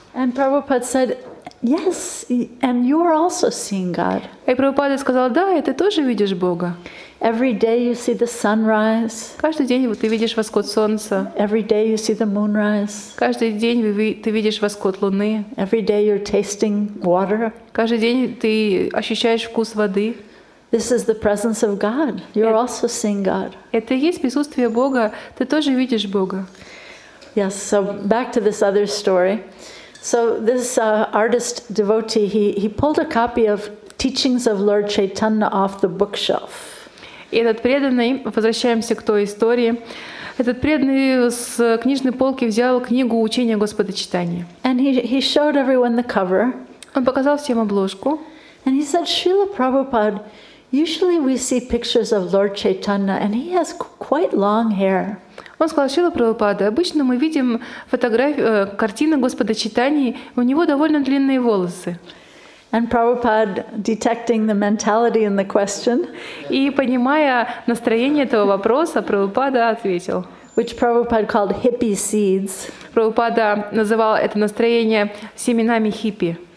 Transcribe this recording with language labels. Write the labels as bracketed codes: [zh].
[en] And Prabhupada said, "Yes, and you are also seeing God." [ru] И Прабхупада сказал: «Да, и ты тоже видишь Бога. [en] Every day you see the sunrise. [ru] Каждый день ты видишь восход солнца. [en] Every day you see the moonrise. [ru] Каждый день ты видишь восход луны. [en] Every day you're tasting water. [ru] Каждый день ты ощущаешь вкус воды. [en] This is the presence of God. You're also seeing God. [ru] Это и есть присутствие Бога. Ты тоже видишь Бога. [en] Yes. So back to this other story. So this artist devotee, he pulled a copy of Teachings of Lord Chaitanya off the bookshelf. [ru] И этот преданный, возвращаемся к той истории, этот преданный с книжной полки взял книгу «Учения Господа Чайтаньи». [en] And he showed everyone the cover. [ru] Он показал всем обложку. [en] And he said, "Srila Prabhupada, usually we see pictures of Lord Chaitanya, and he has quite long hair." [ru] Он сказал: «Шрила Прабхупада, обычно мы видим картины Господа Чайтаньи, у него довольно длинные волосы». [en] And Prabhupada, detecting the mentality in the question, [ru] и понимая настроение этого вопроса, Прабхупада ответил. [en] Which Prabhupada called hippie seeds. [ru] Прабхупада называл это настроение семенами хиппи.